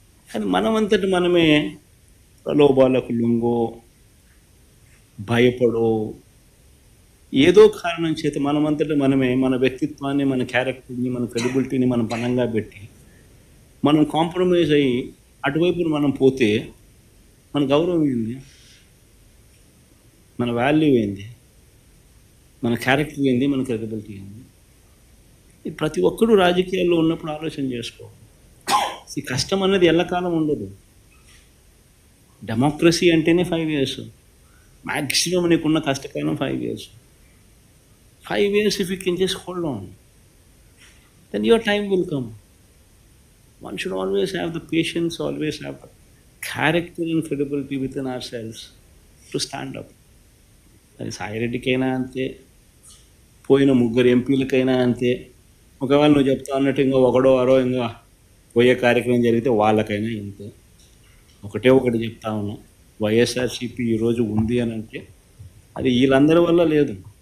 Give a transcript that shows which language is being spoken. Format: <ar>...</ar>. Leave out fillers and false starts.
<te>కానీ మనమంతటి మనమే ప్రలోభాలకు లొంగో, భయపడో, ఏదో కారణం చేత మనమంతటి మనమే మన వ్యక్తిత్వాన్ని, మన క్యారెక్టర్ని, మన క్రెడిబిలిటీని మనం పనంగా పెట్టి మనం కాంప్రమైజ్ అయ్యి అటువైపున మనం పోతే మన గౌరవం ఏంది, మన వాల్యూ ఏంది, మన క్యారెక్టర్ ఏంది, మన క్రెడిబిలిటీ ఏంది? ఇది ప్రతి ఒక్కరూ రాజకీయాల్లో ఉన్నప్పుడు ఆలోచన చేసుకోవాలి. ఈ కష్టం అన్నది ఎల్లకాలం ఉండదు. డెమోక్రసీ అంటేనే 5 years, మ్యాక్సిమం నీకున్న కష్టకాలం 5 years.</te> <en>5 years if you can just hold on, then your time will come. One should always have the patience, always have the character and credibility within ourselves to stand up.</en> <te>అది సాయిరెడ్డికైనా అంతే, పోయిన ముగ్గురు ఎంపీలకైనా అంతే. ఒకవేళ నువ్వు చెప్తా అన్నట్టు ఇంకా ఒకడో అరో ఇంకా పోయే కార్యక్రమం జరిగితే వాళ్ళకైనా ఇంతే. ఒకటి చెప్తా ఉన్నా, వైఎస్ఆర్సీపీ ఈరోజు ఉంది అని అంటే అది వీళ్ళందరి వల్ల లేదు.</te>